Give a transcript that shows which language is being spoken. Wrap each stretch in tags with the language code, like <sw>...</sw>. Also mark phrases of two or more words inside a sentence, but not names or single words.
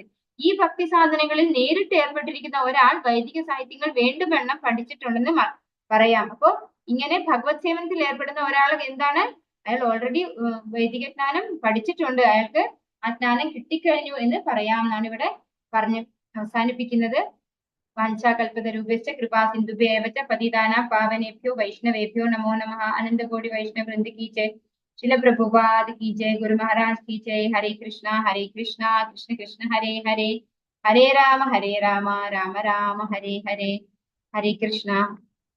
<ml>ഈ ഭക്തി സാധനങ്ങളിൽ നേരിട്ട് ഏർപ്പെട്ടിരിക്കുന്ന ഒരാൾ വൈദിക സാഹിത്യങ്ങൾ വേണ്ടുമെണ്ണം പഠിച്ചിട്ടുണ്ടെന്ന് പറയാം. അപ്പോ ഇങ്ങനെ ഭഗവത് സേവനത്തിൽ ഏർപ്പെടുന്ന ഒരാൾ എന്താണ്? അയാൾ ഓൾറെഡി വൈദിക ജ്ഞാനം പഠിച്ചിട്ടുണ്ട്, അയാൾക്ക് ആ ജ്ഞാനം കിട്ടിക്കഴിഞ്ഞു എന്ന് പറയാമെന്നാണ് ഇവിടെ പറഞ്ഞ് അവസാനിപ്പിക്കുന്നത്.</ml> <sa>വാഞ്ചാകൽപതരൂപശ്ച കൃപാ സിന്ധുഭ്യേവച പതിതാനാം പാവനേഭ്യോ വൈഷ്ണവേഭ്യോ നമോ നമഃ.</sa> <hi>अनन्तकोटि वैष्णव वृन्द की जय, श्रील प्रभुपाद की जय, गुरु महाराज की जय.</hi> <sa>हरे कृष्णा कृष्ण कृष्ण हरे हरे, हरे राम राम राम हरे हरे, हरे कृष्णा.</sa>